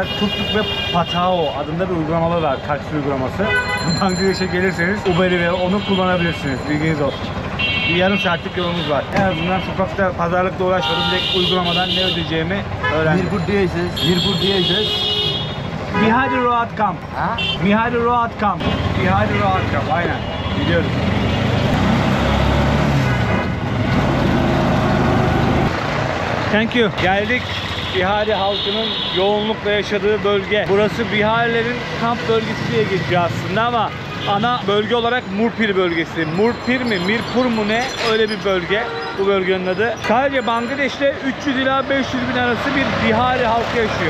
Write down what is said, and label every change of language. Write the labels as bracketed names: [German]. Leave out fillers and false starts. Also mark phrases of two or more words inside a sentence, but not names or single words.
[Turkish] Tuktuk ve Patao adında bir uygulamalar var. Taksi uygulaması. Bangladeş'e gelirseniz Uber'i ve onu kullanabilirsiniz. Bilginiz olsun. Bir yarım saatlik yolumuz var. En azından sokakta pazarlıkla uğraşmadım. Direkt uygulamadan ne ödeyeceğimi öğrendim. Bir diyeceğiz. Bihari Road Camp. Ha? Bihari Road Camp. Bihari Road Camp. Aynen. Gidiyoruz. [English] Thank you. [Turkish] Geldik. Bihari halkının yoğunlukla yaşadığı bölge. Burası Biharilerin kamp bölgesi diye geçiyor aslında ama ana bölge olarak Murpir bölgesi. Murpir mi, Mirpur mu ne? Öyle bir bölge. Bu bölgenin adı. Sadece Bangladeş'te 300 ila 500 bin arası bir Bihari halkı yaşıyor.